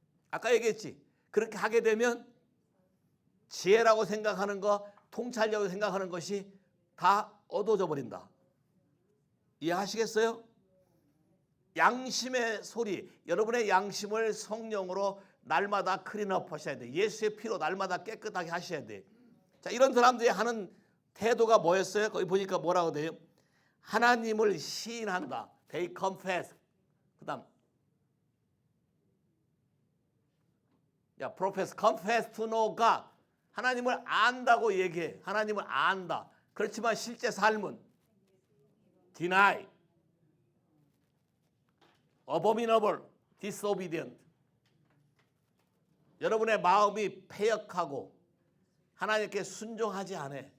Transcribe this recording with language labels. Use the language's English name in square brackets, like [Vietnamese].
[Korean] 아까 얘기했지. 그렇게 하게 되면 지혜라고 생각하는 거, 통찰력을 생각하는 것이 다 어두워져 버린다. 이해하시겠어요? 양심의 소리, 여러분의 양심을 성령으로 날마다 클린업 하셔야 돼. 예수의 피로 날마다 깨끗하게 하셔야 돼. 자, 이런 사람들이 하는 태도가 뭐였어요? 거기 보니까 뭐라고 돼요? 하나님을 시인한다. [English] They confess. 그 다음 profess, confess to know God. [Korean] 하나님을 안다고 얘기해. 하나님을 안다. 그렇지만 실제 삶은 [English] deny, abominable, disobedient. [Korean] 여러분의 마음이 패역하고 하나님께 순종하지 않아.